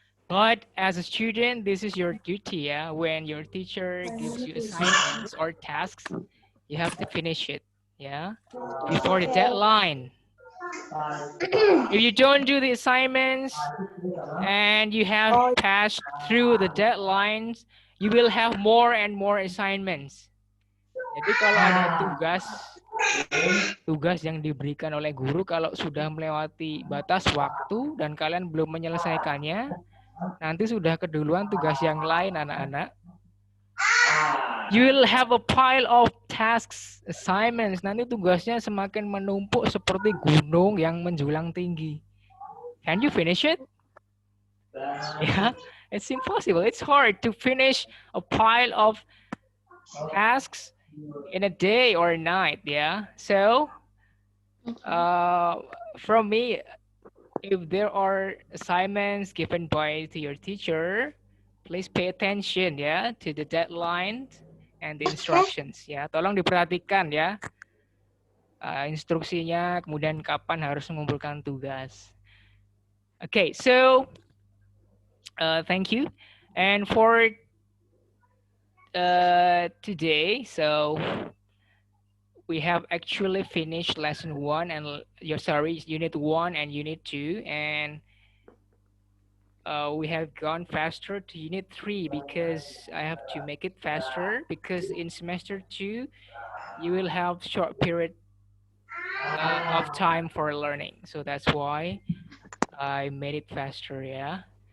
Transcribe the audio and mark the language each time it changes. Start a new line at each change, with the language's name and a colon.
English: But as a student, this is your duty, yeah. When your teacher gives you assignments or tasks, you have to finish it, yeah, before the deadline. If you don't do the assignments and you have passed through the deadlines, you will have more and more assignments.
Indonesian: Jadi kalau ada tugas yang diberikan oleh guru, kalau sudah melewati batas waktu dan kalian belum menyelesaikannya, nanti sudah keduluan tugas yang lain, anak-anak.
English: You will have a pile of tasks, assignments.
Indonesian: Nanti tugasnya semakin menumpuk seperti gunung yang menjulang tinggi.
English: Can you finish it? Yeah, it's impossible. It's hard to finish a pile of tasks in a day or a night. Yeah. So, from me, if there are assignments given to your teacher, please pay attention ya to the deadline and the instructions ya.
Indonesian: Tolong diperhatikan ya instruksinya, kemudian kapan harus mengumpulkan tugas.
English: Okay, so thank you. And for today, so we have actually finished lesson 1 and unit 1 and unit 2, and we have gone faster to unit 3 because I have to make it faster because in semester 2 you will have short period of time for learning, so that's why I made it faster. Yeah.